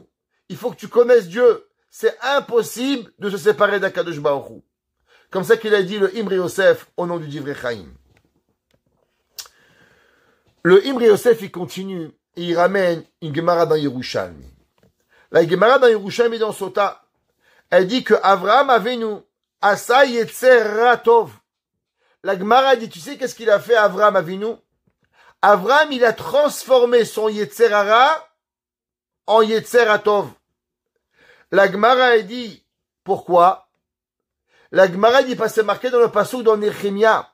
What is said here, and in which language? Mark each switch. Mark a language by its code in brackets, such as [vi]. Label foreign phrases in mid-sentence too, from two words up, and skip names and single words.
[fr] Il faut que tu connaisses Dieu. C'est impossible de se séparer d' [he] הקדוש ברוך הוא. [fr] Comme ça qu'il a dit le Imri Yosef au nom du Divrei Chaim. Le Imri Yosef, il continue et il ramène une Gemara dans Yerushalmi. La Gemara dans Yerushalmi dans Sota, elle dit que Avraham Avinu [he] עשה יצר הרע טוב. [fr] La Gemara dit, tu sais qu'est-ce qu'il a fait Avraham Avinu? Avraham, il a transformé son yetzerara en [he] יצר הטוב. [fr] La Gemara, elle dit, pourquoi? La Gemara dit, parce que c'est marqué dans le pasuk dans Nehemia.